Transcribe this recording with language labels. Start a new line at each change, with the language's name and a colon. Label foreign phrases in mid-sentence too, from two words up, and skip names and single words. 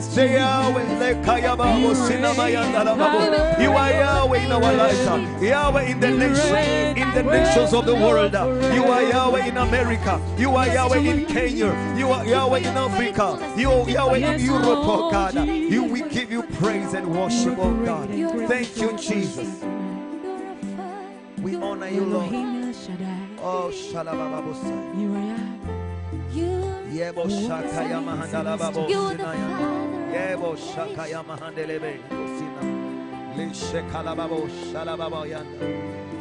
English: Say Yahweh, you are Yahweh in our lives, Yahweh in the nations of the world. You are Yahweh in America. You are Yahweh in Kenya. You are Yahweh in Africa. You are Yahweh in Europe, oh God. We give you praise and worship, oh God. Thank you, Jesus. We honor you, Lord. Oh, Shalabababosai. Yebo Shakaya Mahandala Babo Sinaya. Yebo Shakaya Mahandelebe Sina. Lishekala Babo Shalababo Yanda.